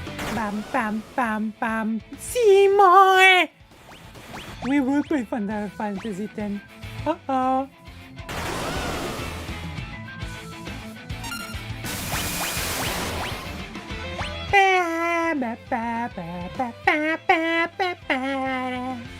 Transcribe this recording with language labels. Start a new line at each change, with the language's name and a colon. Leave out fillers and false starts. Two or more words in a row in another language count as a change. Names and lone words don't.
English: Bam, bam, bam, bam. Seymour! We will play Final Fantasy X. Uh-oh. Ba, ba, ba, ba, ba, ba, ba, ba.